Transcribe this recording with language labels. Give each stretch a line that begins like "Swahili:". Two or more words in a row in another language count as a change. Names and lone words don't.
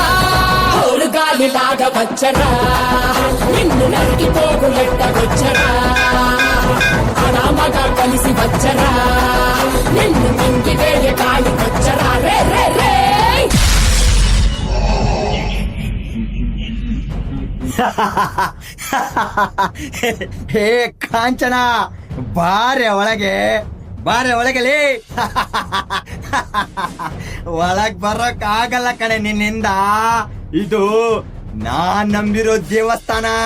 Telugu: గాలిలాగా వచ్చరా, నిన్ను నరికి పోగులెట్ట వచ్చరా. అనామగా కలిసి వచ్చరా, నిన్ను మింగి వేయ కాలి వచ్చరా. రే రే రే
Kannada: ಹೇ ಕಾಂಚನ, ಬಾರೆ ಒಳಗೆ, ಬಾರೆ ಒಳಗಲೇ. ಒಳಗ್ ಬರೋಕ್ ಆಗಲ್ಲ ಕಣೆ ನಿನ್ನಿಂದ. ಇದು ನಾನ್ ನಂಬಿರೋ ದೇವಸ್ಥಾನ.